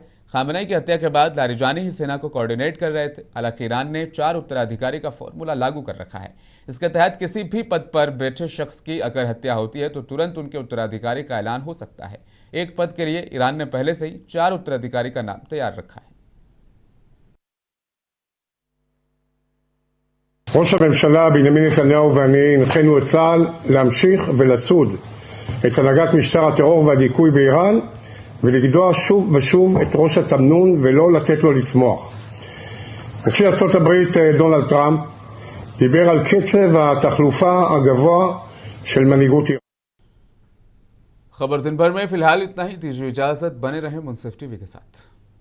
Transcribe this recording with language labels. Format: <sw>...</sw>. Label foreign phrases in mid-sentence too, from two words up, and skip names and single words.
<hi>खामेनी की हत्या के बाद लारिजानी ही सेना को कोऑर्डिनेट कर रहे थे। हालांकि ईरान ने 4 उत्तराधिकारी का फॉर्मूला लागू कर रखा है। इसके तहत किसी भी पद पर बैठे शख्स की अगर हत्या होती है तो तुरंत उनके उत्तराधिकारी का ऐलान हो सकता है। एक पद के लिए ईरान ने पहले से ही 4 उत्तराधिकारी का नाम तैयार रखा है।</hi> <he>ראש הממשלה בנימין נתניהו ואני הנחינו את צה"ל להמשיך ולצוד את הנהגת משטר הטרור והדיכוי באיראן ולגדוע שוב ושוב את ראש התמנון ולא לתת לו לצמוח. נשיא ארצות הברית דונלד טראמפ דיבר על קצב התחלופה הגבוה של מנהיגות איראן.</he> <hi>खबर दिन भर में फिलहाल इतना ही। दीजिए इजाजत, बने रहें मुंसिफ टीवी के साथ।</hi>